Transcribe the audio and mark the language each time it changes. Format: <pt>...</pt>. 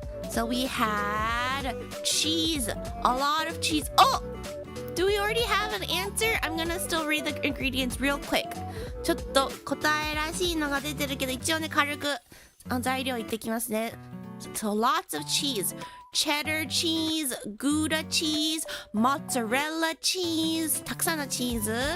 <en>So we had cheese, a lot of cheese. Oh! Do we already have an answer? I'm gonna still read the ingredients real quick.</en> <ja>ちょっと答えらしいのが出てるけど、一応ね、軽く材料言ってきますね。</ja> <en>So lots of cheese. Cheddar cheese, Gouda cheese, mozzarella cheese,</en> <ja>たくさんのチーズ.</ja>